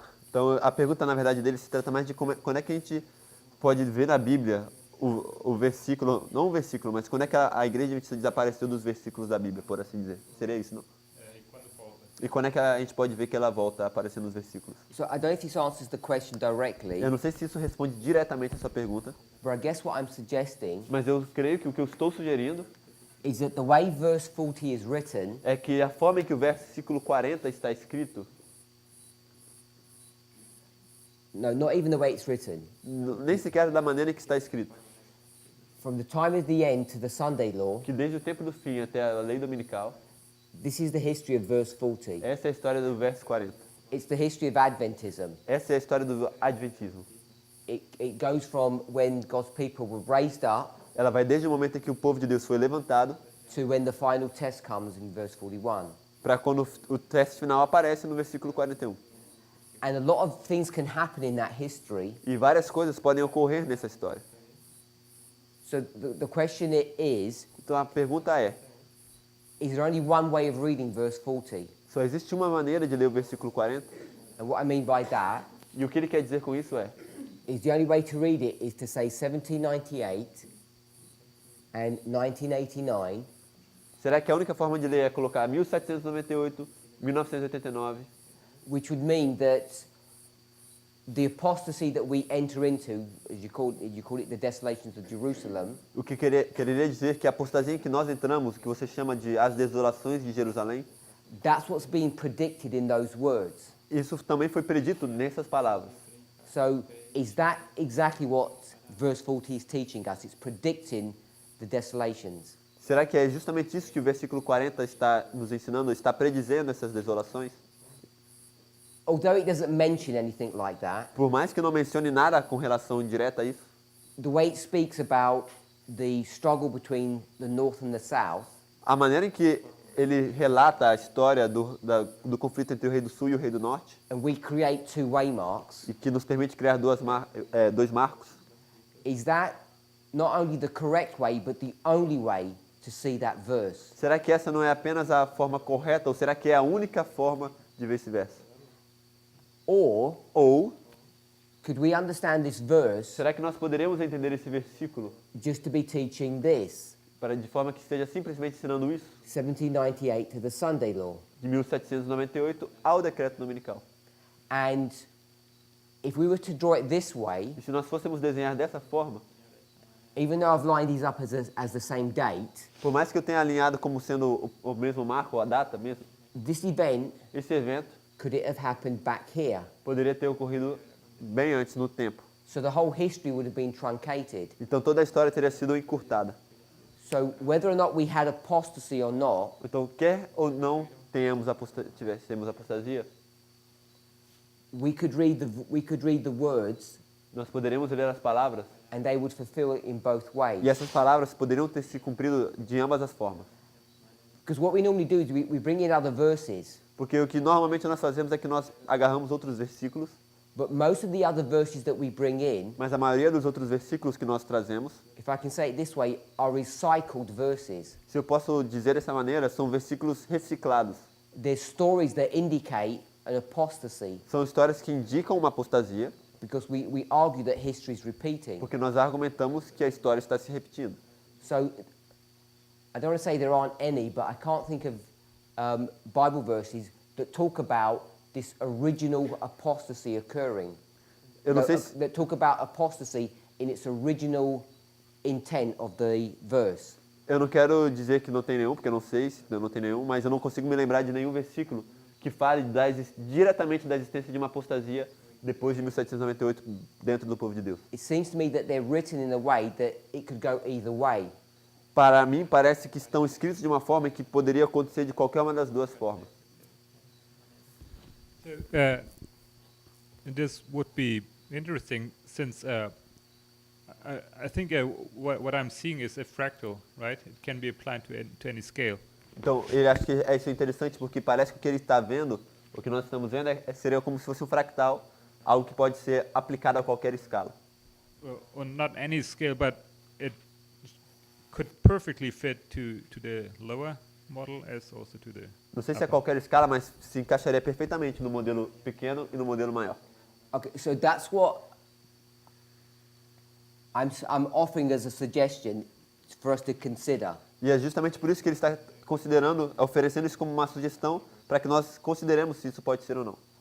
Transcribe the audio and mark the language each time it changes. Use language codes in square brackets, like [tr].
[pt] Então a pergunta na verdade dele se trata mais de quando é que a gente pode ver na Bíblia o versículo, não o versículo, mas quando é que a igreja adventista desapareceu dos versículos da Bíblia, por assim dizer. Seria isso, não? E quando é que a gente pode ver que ela volta a aparecer nos versículos? [en] So I don't know if this answers the question directly, [pt] Eu não sei se isso responde diretamente a essa pergunta, [en] but I guess what I'm suggesting [pt] mas eu creio que o que eu estou sugerindo [en] is that the way verse 40 is written [pt] é que a forma em que o versículo 40 está escrito, [en] no, not even the way it's written, [pt] nem sequer da maneira em que está escrito, [en] from the time of the end to the Sunday law, [pt] que desde o tempo do fim até a lei dominical, [en] this is the history of verse 40. [pt] essa é a história do verso 40. [en] It's the history of Adventism. [pt] Essa é a história do adventismo. [en] It goes from when God's people were raised up [pt] Ela vai desde o momento em que o povo de Deus foi levantado [en] to when the final test comes in verse 41. [pt] para quando o teste final aparece no versículo 41. [en] And a lot of things can happen in that history. [pt] E várias coisas podem ocorrer nessa história. [en] So the question is [pt] Então a pergunta é: [en] there only one way of reading verse 40? [pt] só existe uma maneira de ler o versículo 40? [en] And what I mean by that [pt] E o que ele quer dizer com isso é: [en] is the only way to read it is to say 1798 and 1989, [pt] será que a única forma de ler é colocar 1798, 1989, [en] which would mean that the apostasy that we enter into, as you call it the desolations of Jerusalem, [pt] o que quereria dizer que a apostasia em que nós entramos, que você chama de as desolações de Jerusalém, [en] that's what's being predicted in those words. [pt] isso também foi predito nessas palavras. [en] So is that exactly what verse 40 is teaching us? It's predicting the desolations. [pt] Será que é justamente isso que o versículo 40 está nos ensinando, está predizendo essas desolações? [en] although it doesn't mention anything like that, [pt] Por mais que não mencione nada com relação direta a isso, [en] the way it speaks about the struggle between the North and the South, [pt] a maneira em que ele relata a história do conflito entre o rei do sul e o rei do norte, [en] and we create two waymarks, [pt] e que nos permite criar dois marcos, [en] is that not only the correct way, but the only way to see that verse? [pt] será que essa não é apenas a forma correta, ou será que é a única forma de ver esse verso? [en] Or [pt] Ou, [en] could we understand this verse [pt] será que nós poderemos entender esse versículo [en] just to be teaching this, [pt] de forma que esteja simplesmente ensinando isso, [en] 1798 to the Sunday law? [pt] de 1798 ao decreto dominical? [en] And if we were to draw it this way, [pt] E se nós fôssemos desenhar dessa forma, [en] even though I've lined these up as the same date, [pt] por mais que eu tenha alinhado como sendo o mesmo marco, ou a data mesmo, [en] this event, [pt] esse evento [en] could it have happened back here? [pt] poderia ter ocorrido bem antes no tempo. [en] So the whole history would have been truncated. [pt] Então toda a história teria sido encurtada. [en] So whether or not we had apostasy or not, [pt] Então, quer ou não tivéssemos apostasia, [en] we could read the words [pt] nós poderíamos ler as palavras, [en] and they would fulfill it in both ways. [pt] e essas palavras poderiam ter se cumprido de ambas as formas. [en] Because what we normally do is we bring in other verses, [pt] Porque o que normalmente nós fazemos é que nós agarramos outros versículos, [en] but most of the other verses that we bring in, [pt] mas a maioria dos outros versículos que nós trazemos, [en] if I can say it this way, are recycled verses. [pt] se eu posso dizer dessa maneira, são versículos reciclados. [en] They're stories that indicate an apostasy, [pt] São histórias que indicam uma apostasia, [en] because we argue that history is repeating. [pt] porque nós argumentamos que a história está se repetindo. [en] So I don't want to say there aren't any, but I can't think of Bible verses that talk about this original apostasy occurring. [pt] Eu não sei se, [en] That talk about apostasy in its original intent of the verse. [pt] eu não quero dizer que não tem nenhum, porque eu não sei se não tem nenhum, mas eu não consigo me lembrar de nenhum versículo que fale diretamente da existência de uma apostasia depois de 1798 dentro do povo de Deus. [en] It seems to me that they're written in a way that it could go either way. [pt] Para mim, parece que estão escritos de uma forma que poderia acontecer de qualquer uma das duas formas. [en] This would be interesting since I think what I'm seeing is a fractal, right? It can be applied to any scale. [pt] Então, ele acha que isso é interessante porque parece que o que ele está vendo, o que nós estamos vendo, seria como se fosse um fractal, algo que pode ser aplicado a qualquer escala. [en] Or not any scale, but it could perfectly fit to the lower model as also to the [pt] Não sei se é qualquer escala, mas se encaixaria perfeitamente no modelo pequeno e no modelo maior. [en] Okay, so that's what I'm offering as a suggestion for us to consider. [pt] E é justamente por isso que ele está oferecendo isso como uma sugestão para que nós consideremos se isso pode ser ou não.